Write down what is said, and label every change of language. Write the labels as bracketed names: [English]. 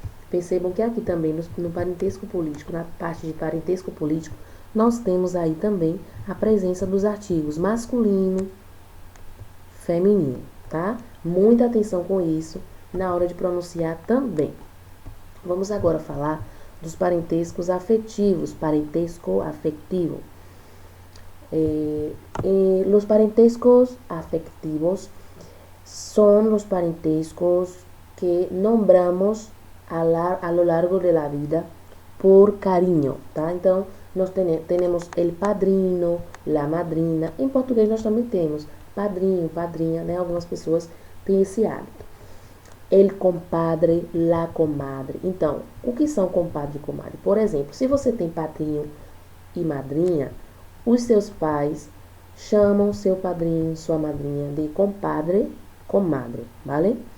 [Portuguese] Percebam que aqui também no parentesco político, na parte de parentesco político, nós temos aí também a presença dos artigos masculino, feminino, tá? Muita atenção com isso na hora de pronunciar também. Vamos agora falar dos parentescos afetivos, parentesco afetivo. [Spanish] Los parentescos afectivos son los parentescos que nombramos a lo largo de la vida por cariño, tá? [Portuguese] Então, nós temos el padrino, la madrina. Em português nós também temos padrinho, padrinha, né? Algumas pessoas têm esse hábito. El compadre, la comadre. Então, o que são compadre e comadre? Por exemplo, se você tem padrinho e madrinha, os seus pais chamam seu padrinho, sua madrinha de compadre, comadre, ¿vale?